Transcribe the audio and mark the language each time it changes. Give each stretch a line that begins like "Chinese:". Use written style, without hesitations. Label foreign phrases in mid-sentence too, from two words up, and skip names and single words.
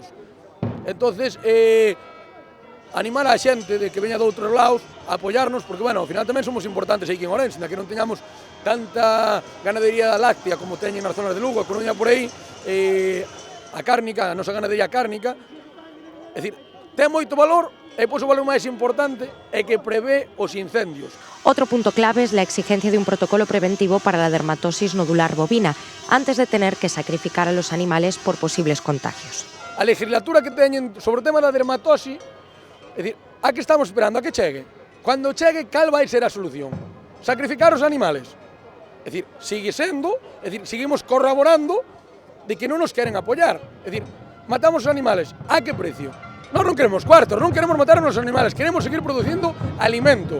Galician: Entonces, animar a xente de que veña de outros lados a apoiarnos, porque, bueno, ao final tamén somos importantes aquí en Ourense, que non teñamos tanta ganadería láctea como teñen nas zonas de Lugo, a Coruña por aí, a cárnica, a nosa ganadería cárnica, é dicir, ten moito valor, e pois o valor máis importante é que prevé os incendios.
Spanish: Otro punto clave es la exigencia de un protocolo preventivo para la dermatosis nodular bovina, antes de tener que sacrificar a los animales por posibles contagios.
Galician: A legislatura que teñen sobre o tema da dermatosis, é dicir, a que estamos esperando, a que chegue? Cando chegue, cal vai ser a solución? Sacrificar os animales? É dicir, sigue sendo, é dicir, seguimos corroborando de que non nos queren apoiar. É dicir, matamos os animales, a que precio? Nós non queremos cuartos, non queremos matar os animales, queremos seguir producindo alimento.